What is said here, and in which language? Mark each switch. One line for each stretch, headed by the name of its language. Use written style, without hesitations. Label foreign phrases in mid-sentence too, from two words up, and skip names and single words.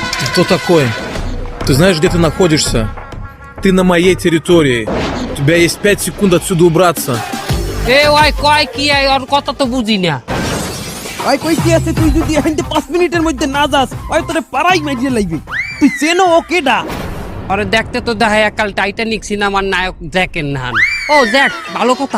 Russian: Что такое? Ты знаешь, где ты находишься? Ты на моей территории. У тебя есть 5 секунд отсюда убраться.
Bangla: এ ওই কয় কি আর কথা তো বুঝি না। ওই কই কি আছে তুই যদি এখানে 5 মিনিটের মধ্যে না যাস ওই তোরে পাড়াই মাইরিয়ে লাইবে তুই চেনো ও কেডা আরে দেখতে তো দেখা একাল টাইটানিক সিনেমার নায়ক জ্যাকের নাহান। ও জ্যাক, ভালো কথা।